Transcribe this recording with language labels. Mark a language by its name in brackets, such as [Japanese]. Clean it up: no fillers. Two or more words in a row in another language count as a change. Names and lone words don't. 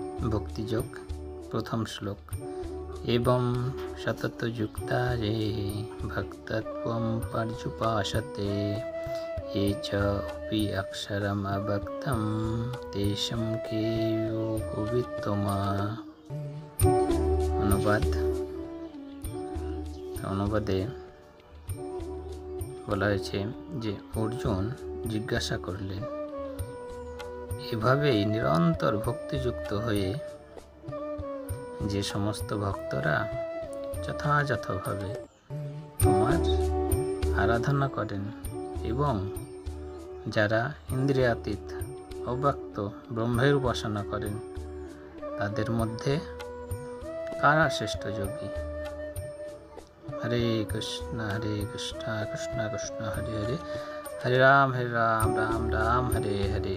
[Sanskrit] भक्तियोग प्रथम श्लोक। एवं सततयुक्ता ये भक्तत्वं पर्युपासते ये च अपि अक्षरम् अभक्तं तेषां के योगवित्तमा। [Bangla] অনুবাদে বলা হয়েছে যে অর্জুন জিজ্ঞাসা করলেন, এভাবেই নিরন্তর ভক্তিযুক্ত হয়ে যে সমস্ত ভক্তরা যথাযথভাবে তোমার আরাধনা করেন এবং যারা ইন্দ্রিয়াতীত অব্যক্ত ব্রহ্মের উপাসনা করেন, তাদের মধ্যে কারা শ্রেষ্ঠ যোগী? [Sanskrit] हरे कृष्ण कृष्ण कृष्ण हरे हरे, हरे राम राम राम हरे हरे।